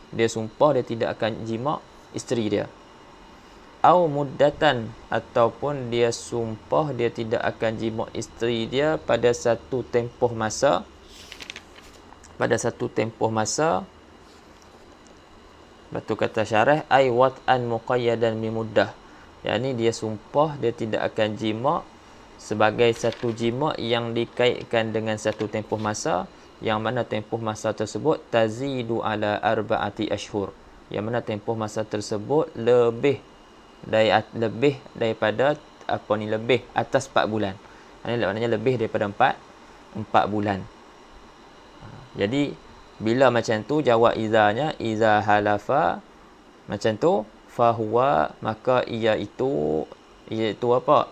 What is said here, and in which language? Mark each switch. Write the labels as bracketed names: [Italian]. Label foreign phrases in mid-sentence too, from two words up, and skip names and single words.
[Malay] Dia sumpah dia tidak akan jima' isteri dia. [Arabic] أو مدة, [Malay] ataupun dia sumpah dia tidak akan jima isteri dia pada satu tempoh masa, Batu kata syarah [Arabic] أي وطئا مقيدا بمدة. [Malay] Yakni dia sumpah dia tidak akan jima sebagai satu jima yang dikaitkan dengan satu tempoh masa, yang mana tempoh masa tersebut [Arabic] تزيد على أربعة أشهر. [Malay] Yang mana tempoh masa tersebut lebih daripada lebih atas 4 bulan. Maknanya lebih daripada 4 bulan. Jadi bila macam tu jawab izanya, [Arabic] إذا حلف [Malay] macam tu, fahuwa, maka iaitu apa?